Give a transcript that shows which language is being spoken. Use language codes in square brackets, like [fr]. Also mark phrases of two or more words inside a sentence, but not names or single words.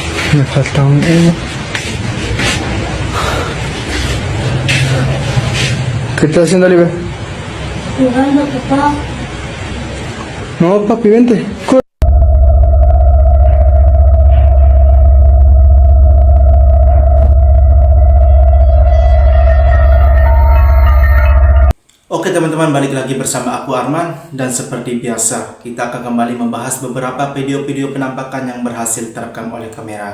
[tl] Nakataon kita sandali ba? Ano ka pa? [es] No, papi, vente. [id] Oke teman-teman, balik lagi bersama aku Arman. Dan seperti biasa, kita akan kembali membahas beberapa video-video penampakan yang berhasil terekam oleh kamera.